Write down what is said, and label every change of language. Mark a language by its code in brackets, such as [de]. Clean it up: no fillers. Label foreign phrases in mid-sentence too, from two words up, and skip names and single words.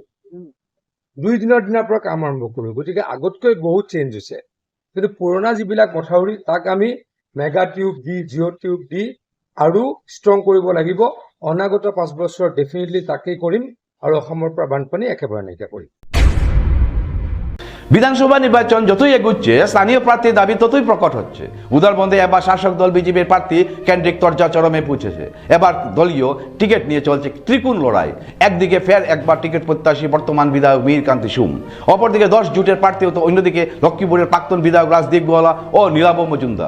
[as] 2 দিনৰ দিনাৰ পৰা কাম আৰম্ভ কৰোঁ। গতিকে আগতকৈ বহুত চেঞ্জ হৈছে। কিন্তু পুৰণা যিবিলাক মথাউৰি, তাক আমি [en] mega tube [as] দি, [en] geo tube [as] দি আৰু ষ্ট্ৰং কৰিব লাগিব। অনাগত 5 বছৰ ডেফিনেটলি তাকেই কৰিম আৰু অসমৰ পৰা বানপানী একেবাৰে নাইকিয়া কৰিম। [bn] বিধানসভা নির্বাচন যতই এগুচ্ছে স্থানীয় প্রার্থীর দাবি ততই প্রকট হচ্ছে। উদারবন্দে এবার শাসক দল বিজেপির প্রার্থী কেন্দ্রিক তরজা চরমে পৌঁছেছে। এবার দলীয় টিকিট নিয়ে চলছে ত্রিকোণ লড়াই। একদিকে ফের একবার টিকিট প্রত্যাশী বর্তমান বিধায়ক মীর কান্তি সুম, অপরদিকে 10 জোটের প্রার্থী, তো অন্যদিকে লক্ষ্মীপুরের প্রাক্তন বিধায়ক রাজদীপ গোয়ালা ও নীলাভ মজুমদার।